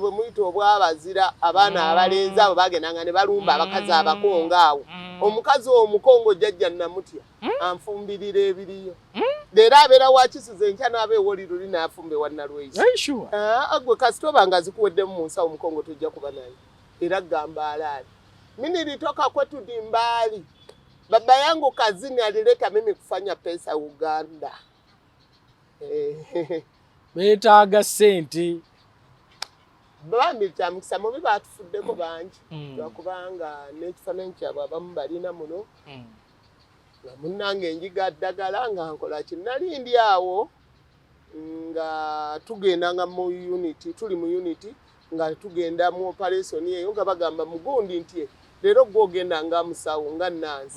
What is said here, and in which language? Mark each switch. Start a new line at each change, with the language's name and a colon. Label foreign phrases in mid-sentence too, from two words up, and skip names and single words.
Ganda: bwe muyita obwabazira abaana abalenzi abo bagendanga ne balumba abakazi abakongo awo omukazi omukongo jjajja namutya anfumbirira ebiriyo leero abeera wakisuze enkya n'abeewoli luli n'afumba ewa Nalweyiso agwe kasitoba nga zikuweddemu mu nsawo omukongo tojja kuba naye era gamba alaali
Swahili: Mimi nilitoka kwetu Dimbali. Baba yangu kazini alileta mimi kufanya pesa Uganda.
Ganda: Betaaga sente. Bambi tamukisa mubi batufuddeko bangi. Lwakubanga n'ekifaananyi kyabwe abamu balina muno. Nga munnange enjiga ddagala nga nkola ki nali ndi awo nga tugenda nga mu unity, tuli mu unity nga tugenda mu operation eyo nga bagamba mugundi nti leero gwogenda nga musawo nga nansi.